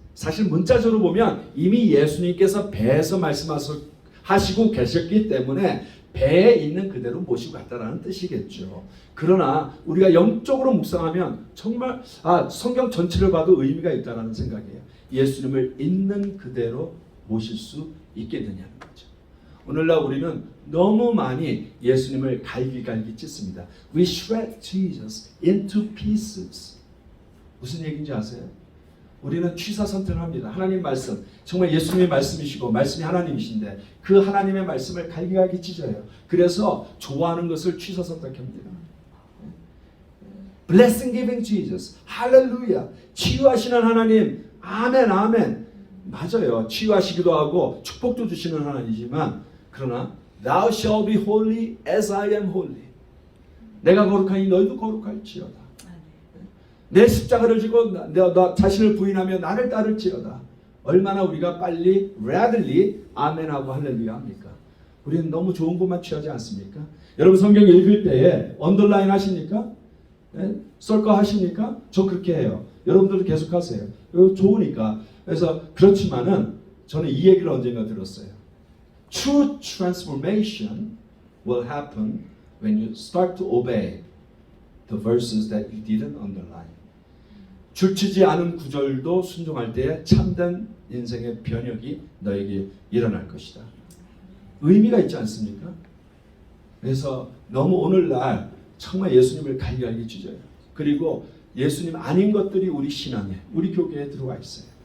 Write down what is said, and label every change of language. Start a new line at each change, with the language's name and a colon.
Korean: 사실 문자적으로 보면 이미 예수님께서 배에서 말씀하시고 계셨기 때문에 배에 있는 그대로 모시고 갔다라는 뜻이겠죠. 그러나 우리가 영적으로 묵상하면 정말 성경 전체를 봐도 의미가 있다는 생각이에요. 예수님을 있는 그대로 모실 수 있게 되냐는 거죠. 오늘날 우리는 너무 많이 예수님을 갈기갈기 찢습니다.
English: We shred Jesus into pieces.
Korean: 무슨 얘기인지 아세요? 우리는 취사 선택을 합니다. 하나님 말씀, 정말 예수님의 말씀이시고 말씀이 하나님이신데 그 하나님의 말씀을 갈기갈기 찢어요. 그래서 좋아하는 것을 취사 선택합니다.
English: Blessing giving Jesus,
Korean: 할렐루야, 치유하시는 하나님, 아멘 아멘. 맞아요. 치유하시기도 하고 축복도 주시는 하나님이지만 그러나
English: Thou shall be holy as I am holy.
Korean: 내가 거룩하니 너희도 거룩할지어다. 내 십자가를 지고 나 자신을 부인하며 나를 따를지어다. 얼마나 우리가 빨리 readily 아멘하고 할렐루야 합니까? 우리는 너무 좋은 것만 취하지 않습니까? 여러분 성경 읽을 때에 언더라인 하십니까? 썰거 하십니까? 저 그렇게 해요. 여러분들도 계속 하세요. 좋으니까. 그래서 그렇지만은 저는 이 얘기를 언젠가 들었어요.
English: True transformation will happen when you start to obey the verses that you didn't underline.
Korean: 줄치지 않은 구절도 순종할 때에 참된 인생의 변혁이 너에게 일어날 것이다. 의미가 있지 않습니까? 그래서 너무 오늘날 정말 예수님을 갈갈기 찢어요. 그리고 예수님 아닌 것들이 우리 신앙에, 우리 교계에 들어와 있어요.